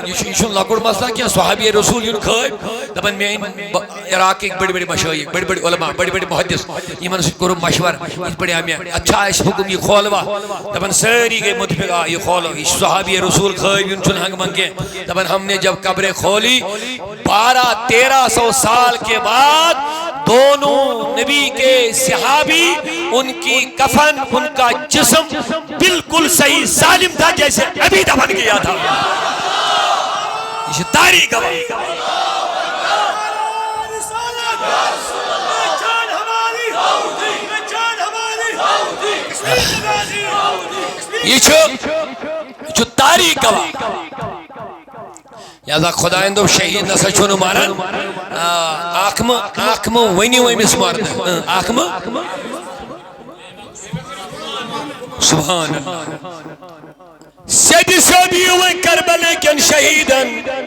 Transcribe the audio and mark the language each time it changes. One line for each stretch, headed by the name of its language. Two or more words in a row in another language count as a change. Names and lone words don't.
Kashmiri: یہِ چھُنہٕ لۄکُٹ مسلہٕ کینٛہہ صحابی رسول یُن خٲبۍ دپان مےٚ أنۍ عراقٕکۍ بٔڑۍ بٔڑۍ مشٲیخ بٔڑۍ بٔڑۍ علما بٔڑۍ بٔڑۍ محدث یِمن سۭتۍ کوٚرُم مشور یِتھ پٲٹھۍ آو مےٚ اَتھ چھا اَسہِ حُکُم یہِ کھولوا دپان سٲری گٔے مُتفِق آ یہِ کھولو یہِ چھُ صحابی رسول خٲبۍ یُن چھُنہٕ ہنٛگہٕ منٛگہٕ کینٛہہ دپان
Urdu: ہم نے جب قبریں کھولی 1200-1300 سال کے بعد دونوں نبی کے صحابی ان کی کفن ان کا جسم بالکل صحیح سالم تھا جیسے ابھی دفن کیا تھا
Kashmiri: یہ تاریخ گواہ یہ چھو تاریخ گواہ لہذا خدایَن دوٚپ شہید نسا چھُنہٕ مران اکھ مہٕ ؤنِو أمِس مرنہٕ اکھ مہٕ سبحان اللہ سیدِ سیوٚد یِیِو وۄنۍ کربلا کٮ۪ن شہیٖدن